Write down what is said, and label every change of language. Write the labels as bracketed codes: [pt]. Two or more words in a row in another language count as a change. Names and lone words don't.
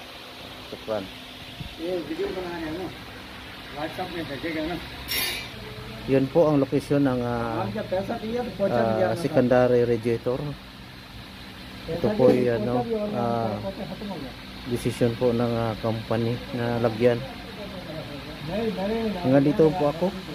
[hi] Tukran. Ye, video बनाने ना. WhatsApp में भेजेगा ना. [tl] Yun po ang location ng secondary radiator. Ito po yung decision po ng company na lagyan. Hanggang dito po ako.